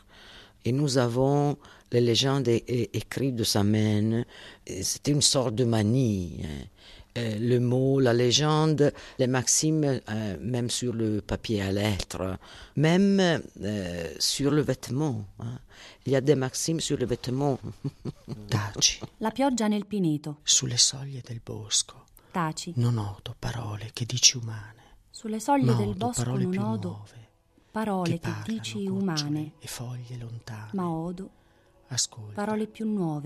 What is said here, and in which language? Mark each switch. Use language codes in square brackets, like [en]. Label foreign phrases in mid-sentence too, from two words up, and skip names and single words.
[fr] Et nous avons les légendes écrites de sa main. C'était une sorte de manie. Le mot, la légende, les maximes, même sur le papier à lettres, même sur le vêtement. Il y a des maximes sur le vêtement. [it] Taci. La pioggia nel pineto. Sulle soglie del bosco. Taci. Non odo parole che dici umane. Sulle soglie Ma del odo bosco parole non più odo nuove, parole che parlano dici gocciole umane, e foglie lontane. ma odo Ascolta. parole più nuove